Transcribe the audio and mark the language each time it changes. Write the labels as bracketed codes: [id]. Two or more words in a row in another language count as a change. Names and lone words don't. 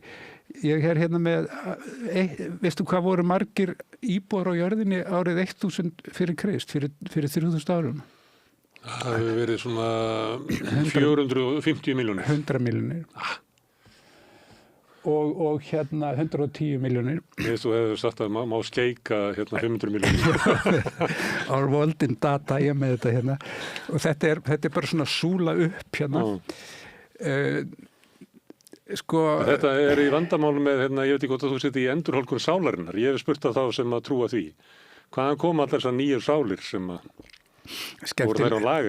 [is] Ég er hérna með, veistu hvað voru margir íbúar á jörðinni árið 1000 fyrir Krist, fyrir 3000 árum? Það hefur verið svona 450 miljónir. 100 miljónir. Og hérna 110 miljónir. Þú hefur sagt að má skeika hérna 500 miljónir. Our world in data, ég með þetta hérna. Og þetta er bara svona súla upp hérna. Sko, þetta er í vandamálu með, hérna, ég veit ekki hvort að þú seti í endurhólkun sálarinnar. Ég hef spurt að þá sem að trúa því. Hvaðan koma allar þessar nýju sálir sem voru þær á lager?